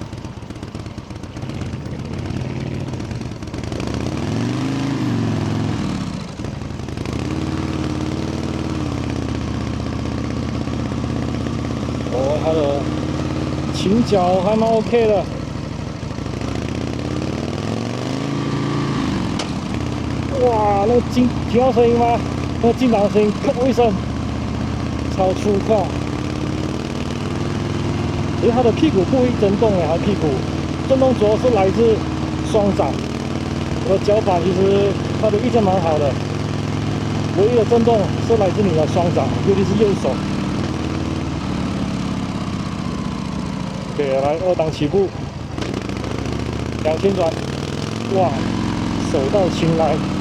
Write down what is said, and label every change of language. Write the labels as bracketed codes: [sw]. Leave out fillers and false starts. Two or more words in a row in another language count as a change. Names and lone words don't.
[zh] 哦，它的傾角還蠻 OK 的。哇，那個聽到聲音嗎？那個進檔的聲音，咔一聲，超粗獷。其實它的屁股不會震動哎，它的屁股震動主要是來自雙掌。我的腳板其實它的抑制蠻好的，唯一的震動是來自你的雙掌，尤其是右手。OK， 來2檔起步，2000轉，哇，手到擒來。